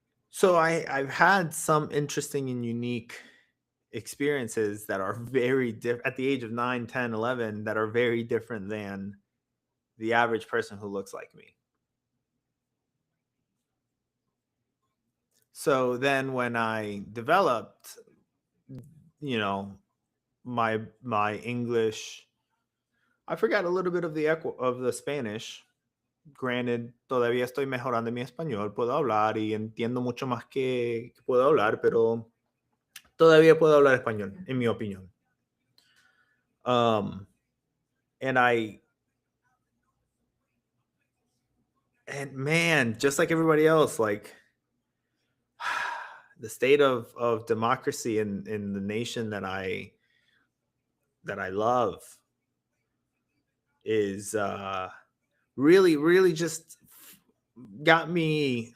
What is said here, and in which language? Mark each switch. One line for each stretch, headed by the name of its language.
English: So I've had some interesting and unique experiences that are very different at the age of 9, 10, 11 that are very different than the average person who looks like me. So then when I developed, you know, my English, I forgot a little bit of the Spanish.
Spanish: Granted, todavía estoy mejorando mi español, puedo hablar y entiendo mucho más que puedo hablar, pero todavía puedo hablar español, en mi opinión.
English: Um, and I and man, just like everybody else, like the state of democracy in the nation that I love is really really just got me.